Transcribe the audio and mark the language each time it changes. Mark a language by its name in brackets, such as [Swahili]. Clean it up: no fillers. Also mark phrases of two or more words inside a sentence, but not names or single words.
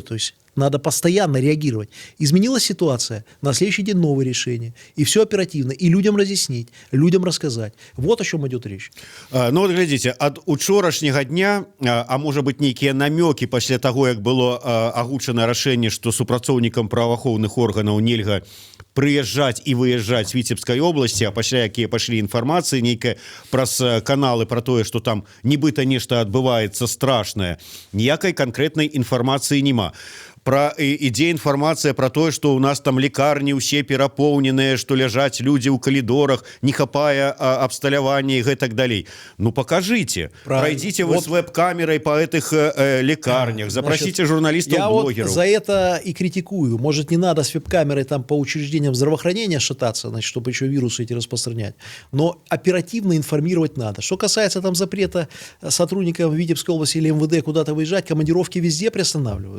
[Russian] То есть надо постоянно реагировать. Изменилась ситуация, на следующий день новое решение. И все оперативно. И людям разъяснить, людям рассказать. Вот о чем идет речь. Ну вот глядите, от учорашняга дня, а может быть некие намеки после того, как было агучено решение, что [Belarusian] супрацоўнікам праваахоўных органаў нельга прыязджаць і выязджаць з Віцебскай области, а пасля якія пашлі інфармацыі нейкая праз каналы про тое, что там нібыта нешта адбываецца страшнае, ніякай канкрэтнай інфармацыі няма. Ідзе інфармацыя про тое, што ў нас там лекарні ўсе перапоўненыя, што ляжаць людзі ў калідорах, не хапае абсталявання і гэтак далей. [Russian] Ну покажите, пройдите вы с веб-камерой по этих лекарнях, запросите журналистов, блогеров. Я вот за это и критикую. Может, не надо с веб-камерой там по учреждениям уровнем здравоохранения шататься, значит, чтобы еще вирусы эти распространять. Но оперативно информировать надо. Что касается там запрета сотрудникам Витебской области или МВД куда-то выезжать, командировки везде приостанавливают.